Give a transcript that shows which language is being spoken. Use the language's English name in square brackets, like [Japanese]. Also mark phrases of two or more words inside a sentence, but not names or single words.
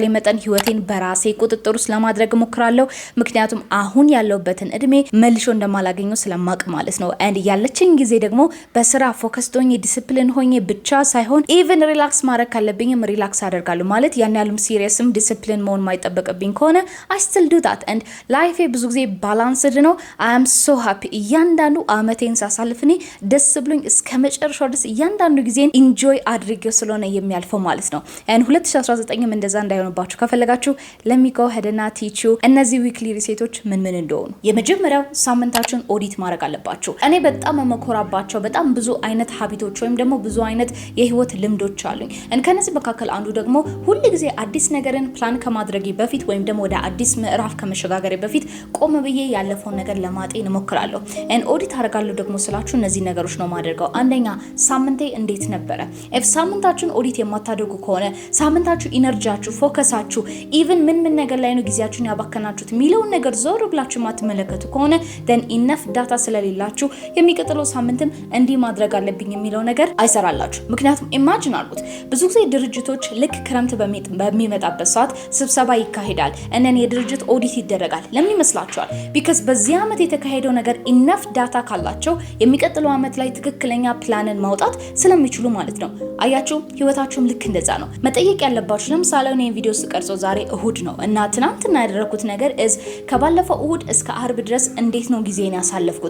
[Amharic] መጠን ህይወቴን በራሴ ቁጥጥር ውስጥ ለማድረግ ሞክራለሁ። ምክንያቱም አሁን ያለውበትን እድሜ መልሾ እንደማላገኘው ስለማቅ ማለት ነው። አንድ ያለችኝ ጊዜ ደግሞ በስራ ፎከስ ሆኜ ዲሲፕሊን ሆኜ ብቻ ሳይሆን [English] even relax [Amharic] ማድረግ ካለብኝም ሪላክስ አደርጋለሁ ማለት ያን ያሉም ሲሪየስም ዲሲፕሊን መሆን ማይጠበቅብኝ ከሆነ [English] I still do that and life [Amharic] ብዙ ጊዜ ባላንስድ ነው። [English] I'm so happy [Amharic] እያንዳንዱ አመቴን ሳሳልፍኔ ደስ ብሎኝ እስከ መጨረሻው ድረስ እያንዳንዱ ጊዜን ኢንጆይ አድርጌው ስለሆነ የሚያልፈው ማለት ነው። 2019ም እንደዛ እንዳይሆንባችሁ ከፈለጋችሁ [English] let me go ahead and teach you [Amharic] እነዚህ [English] weekly resets [Amharic] ምን እንደሆኑ። የመጀመሪያው ሳምንታችሁን ኦዲት ማድረግ አለባችሁ። እኔ በጣም መኮራባቸው በጣም ብዙ አይነት ሀቢቶች ወይም ደግሞ ብዙ አይነት የህይወት ልምዶች አሉኝ። ከነዚህ መካከል አንዱ ደግሞ ሁሉ ጊዜ አዲስ ነገርን ፕላን ከማድረጌ በፊት ወይም ደግሞ ወደ አዲስ ምዕራፍ ከመሸጋገሬ በፊት ቆም ብዬ ያለፈው ነገር ለማጤን እሞክራለሁ። ኦዲት አደርጋለሁ ደግሞ ስላችሁ እነዚህ ነገሮች ነው ማደርገው። አንደኛ ሳምንቴ እንዴት ነበረ? ሳምንታችሁን ኦዲት የማታደርጉ ከሆነ ሳምንታችሁ ኢነርጂያችሁ፣ ፎከሳችሁ ኢቭን ምን ነገር ላይ ነው ጊዜያችሁን ያባከናችሁት ሚለውን ነገር ዞር ብላችሁ ማትመለከቱ ከሆነ [English] then enough [Amharic] ዳታ ስለሌላችሁ የሚቀጥለው ሳምንትም እንዲህ ማድረግ አለብኝ የሚለው ነገር አይሰራላችሁ። ምክንያቱም ኢማጂን አድርጉት ብዙ ጊዜ ድርጅቶች ልክ ክረምት በሚመጣበት ሰዓት ስብሰባ ይካሄዳል እነን የድርጅት ኦዲት ይደረጋል። ለምን ይመስላችኋል? ቢካዝ በዚህ አመት የተካሄደው ነገር [English] enough data [Amharic] ካላቸው የሚቀጥለው አመት ላይ ትክክለኛ ፕላንን ማውጣት ስለሚችሉ ማለት ነው። አያችሁ ህይወታችሁም ልክ እንደዛ ነው። መጠየቅ ያለባችሁ ለምሳሌ እኔ ቪዲዮ ስቀርጾ ዛሬ እሁድ ነው እና ትናንትና ያደረኩት ነገር ከባለፈው እሁድ እስከ አርብ ድረስ እንዴት ነው ጊዜን ያሳለፍኩት?